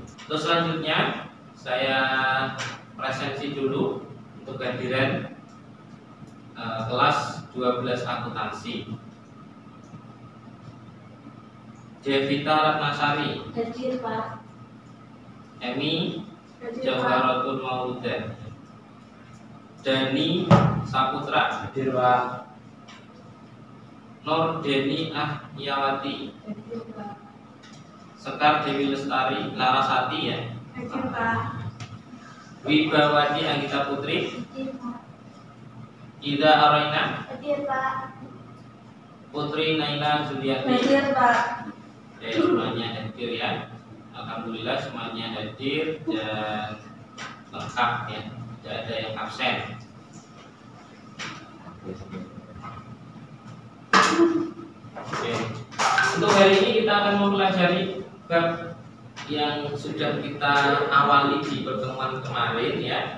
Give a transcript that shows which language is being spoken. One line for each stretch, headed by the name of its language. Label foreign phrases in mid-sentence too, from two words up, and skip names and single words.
Indonesian: Terus selanjutnya saya presensi dulu untuk kehadiran kelas 12 akuntansi. Devita Ratnasari, Hadir, Pak. Emi Hadir, Pak. Jawharatul Maudah, Dani Saputra, Hadir, Pak. Nur Deni Ahyawati, Hadir, Pak. Sekar Dewi Lestari, Larasati ya, Hadir, Pak. Wibawati Anggita Putri, Hadir, Pak. Ida Araina, Hadir, Pak. Putri Naila Zuliati. Hadir, Pak. Semuanya hadir ya. Alhamdulillah semuanya hadir dan lengkap ya, tidak ada yang absen. Oke. Untuk hari ini kita akan mempelajari bab yang sudah kita awali di pertemuan kemarin ya.